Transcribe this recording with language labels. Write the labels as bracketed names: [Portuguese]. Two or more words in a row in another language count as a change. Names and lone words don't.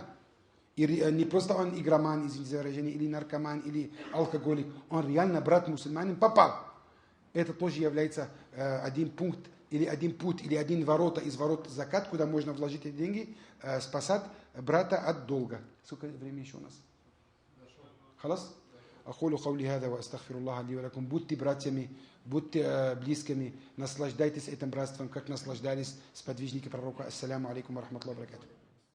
[Russian] И не просто он игроман, извините за выражение, или наркоман, или алкоголик. Он реально брат мусульманин попал. Это тоже является один пункт, или один путь, или один ворота из ворот закат, куда можно вложить эти деньги, спасать брата от долга. Сколько времени еще у нас? Халас? [Arabic] أقول قولي هذا وأستغفر الله لي ولكم. [Russian] Будьте братьями, будьте близкими, наслаждайтесь этим братством, как наслаждались сподвижники пророка. [Arabic] السلام عليكم ورحمة الله وبركاته.